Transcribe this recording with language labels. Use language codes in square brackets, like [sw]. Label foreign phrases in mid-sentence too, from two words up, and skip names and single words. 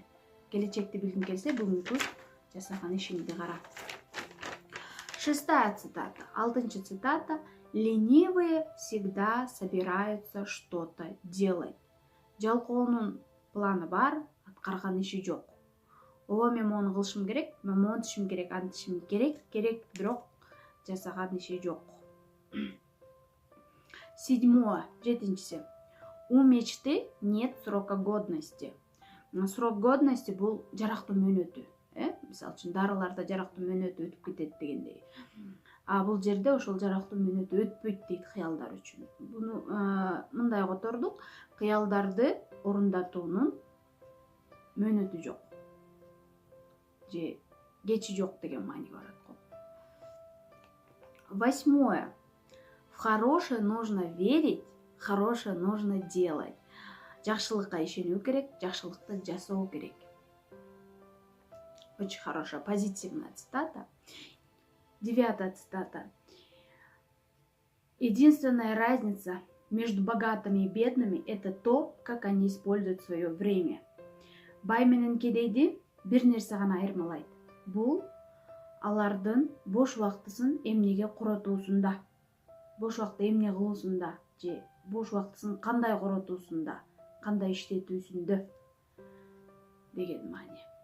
[ky] Келечекти билгиң келсе, бүгүнкү жасаган ишиңди кара. [ru] Шестая цитата. [ky] 6-чы цитата. [ru] Ленивые всегда собираются что-то делать. [ky] Жалкоонун планы бар, аткарган иши жок. Мен мону кылышым керек, мен мону антышым керек, бирок жасаган иши жок. 7-чиси. [ru] У мечты нет срока годности. Срок годности [ky] бул жарактуу мөөнөтү. Мисалы үчүн дарыларда жарактуу мөөнөтү өтүп кетет дегендей. Бул жерде ошол жарактуу мөөнөтү өтпөйт дейт кыялдар үчүн. Буну мындай котордук. Кыялдарды орундатуунун мөөнөтү жок. Же кечи жок деген маани барат го. 8. [ru] В хорошее нужно верить, хорошее нужно делать. [ky] Жакшылыкка ишенүү керек, жакшылыкты жасоо керек. [ru] Очень хорошая, позитивная цитата. 9-я цитата. Единственная разница между богатыми и бедными — это то, как они используют свое время. [ky] Бай менен кедейди бир нерсе гана айырмалайт. бул алардын бош убактысын эмнеге коротуусунда, бош убакытта эмне кылуусунда же бош убактысын кандай коротуусунда, кандай иштетүүсүндө деген маани.